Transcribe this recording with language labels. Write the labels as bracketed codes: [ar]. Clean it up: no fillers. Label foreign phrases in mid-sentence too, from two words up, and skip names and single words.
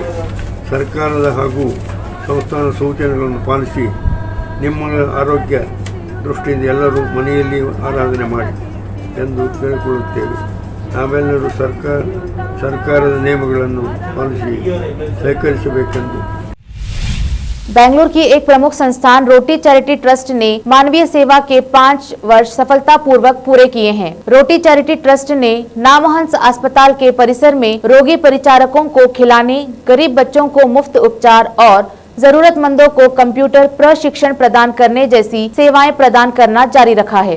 [kn] ಸರ್ಕಾರದ ಹಾಗೂ ಸಂಸ್ಥಾನ ಸೂಚನೆಗಳನ್ನು ಪಾಲಿಸಿ ನಿಮ್ಮ ಆರೋಗ್ಯ ದೃಷ್ಟಿಯಿಂದ ಎಲ್ಲರೂ ಮನೆಯಲ್ಲಿ ಆರಾಧನೆ ಮಾಡಿ ಎಂದು ಕೇಳಿಕೊಳ್ಳುತ್ತೇವೆ. ನಾವೆಲ್ಲರೂ ಸರ್ಕಾರದ ನಿಯಮಗಳನ್ನು ಪಾಲಿಸಿ ಸಹಕರಿಸಬೇಕೆಂದು। [hi] बेंगलुरु की एक प्रमुख संस्थान रोटी चैरिटी ट्रस्ट ने मानवीय सेवा के 5 वर्ष सफलतापूर्वक पूरे किए हैं। रोटी चैरिटी ट्रस्ट ने नामहंस अस्पताल के परिसर में रोगी परिचारकों को खिलाने, गरीब बच्चों को मुफ्त उपचार और जरूरतमंदों को कंप्यूटर प्रशिक्षण प्रदान करने जैसी सेवाएं प्रदान करना जारी रखा है।